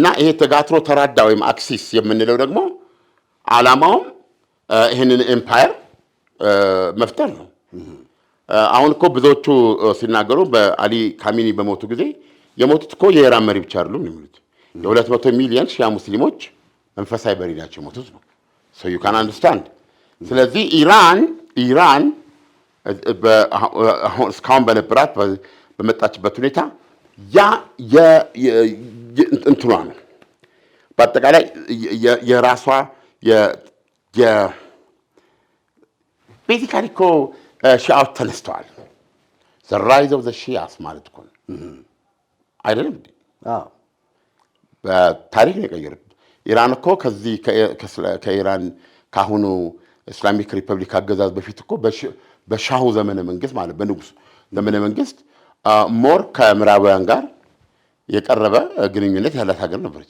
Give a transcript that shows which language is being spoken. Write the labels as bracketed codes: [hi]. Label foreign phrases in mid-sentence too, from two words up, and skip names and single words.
[am] ይሄ ተጋትሮ ተራዳ ወይም አክሲስ የምንለው ደግሞ ዓላማውም ይህንን ኤምፓየር መፍጠር ነው። አሁን እኮ ብዙዎቹ ሲናገሩ በአሊ ካሚኒ በሞቱ ጊዜ የሞቱት እኮ የኢራን መሪ ብቻ አይደሉም የሚሉት የ200 ሚሊዮን ሺዓ ሙስሊሞች መንፈሳዊ መሪ ናቸው የሞቱት ነው። [en] so you can understand። [am] ስለዚህ ኢራን እስካሁን በነበራት በመጣችበት ሁኔታ ያ እንትኗ ነው። በአጠቃላይ የራሷ ቤዚካሊ እኮ ሺዓዎች ተነስተዋል። [en] the rise of the Shias [am] ማለት እኮ አይደለም እንዴ? በታሪክ ነው የቀየሩት። ኢራን እኮ ከዚህ ከኢራን ካሁኑ ኢስላሚክ ሪፐብሊክ አገዛዝ በፊት እኮ በሻሁ ዘመነ መንግስት ማለት በንጉስ ዘመነ መንግስት ሞር ከምዕራባውያን ጋር የቀረበ ግንኙነት ያላት ሀገር ነበረች።